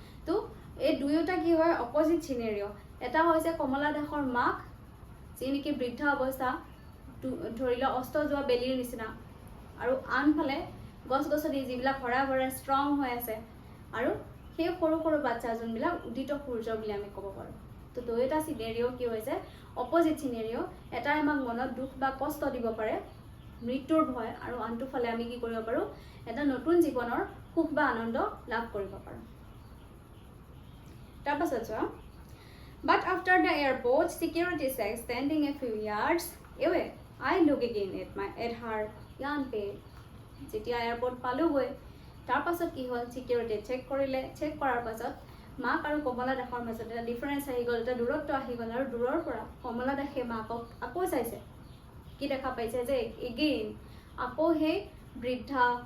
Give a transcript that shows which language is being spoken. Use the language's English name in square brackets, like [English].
[Assamese] তো এই দুয়োটা কি হয় অপজিট চিনেৰিঅ'। এটা হৈছে কমলা দাসৰ মাক যি নেকি বৃদ্ধ অৱস্থা ধৰি লোৱা অস্ত যোৱা বেলিৰ নিচিনা, আৰু আনফালে গছ গছনি যিবিলাক হৰা ভৰা ষ্ট্ৰং হৈ আছে আৰু সেই সৰু সৰু বাচ্চা যোনবিলাক উদিত সূৰ্য বুলি আমি ক'ব পাৰোঁ। তো দুয়োটা চিনেৰিঅ' কি হৈছে অপজিট চিনেৰিঅ'। এটাই আমাক মনত দুখ বা কষ্ট দিব পাৰে মৃত্যুৰ ভয়, আৰু আনটো ফালে আমি কি কৰিব পাৰোঁ এটা নতুন জীৱনৰ সুখ বা আনন্দ লাভ কৰিব পাৰোঁ। তাৰপাছত চোৱা [English] But after the airport security check standing a few yards away, I look again at her young pale. [Assamese] যেতিয়া এয়াৰপৰ্ট পালোগৈ তাৰপাছত কি হ'ল চিকিউৰিটি চেক কৰিলে, চেক কৰাৰ পাছত মাক আৰু কমলা দাসৰ মাজত এটা ডিফাৰেঞ্চ আহি গ'ল, এটা দূৰত্ব আহি গ'ল। আৰু দূৰৰ পৰা কমলা দাসে মাকক আকৌ চাইছে, কি দেখা পাইছে যে এগেইন আকৌ সেই বৃদ্ধা